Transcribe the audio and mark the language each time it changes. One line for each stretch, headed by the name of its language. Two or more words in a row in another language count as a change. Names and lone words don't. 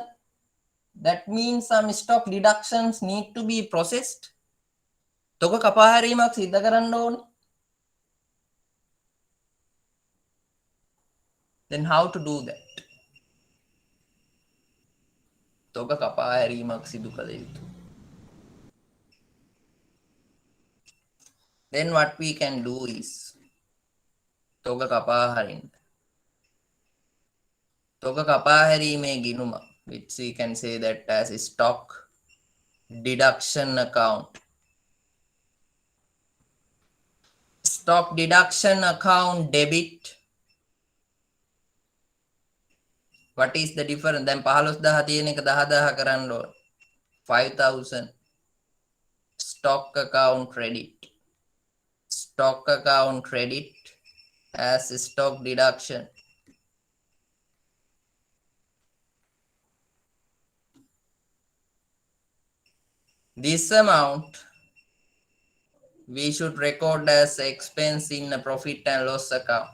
English: That means some stock deductions need to be processed.
Sinhala: තොක කපාහැරීමක් සිද්ධ කරන්න ඕනේ.
English: Then how to do that?
Sinhala: තොක කපාහැරීමක් සිදු කළ යුතු.
English: Then what we can do is
Sinhala: තොක කපාහරින්න. තොක කපාහැරීමේ ගිණුම,
English: which we can say that as stock deduction account. Stock deduction account debit. What is the difference?
Sinhala: Then 15,000 තියෙන එක 10,000 කරන්න ඕන. 5,000.
English: Stock account credit. Stock account credit as stock deduction. This amount we should record as expense in a profit and loss account.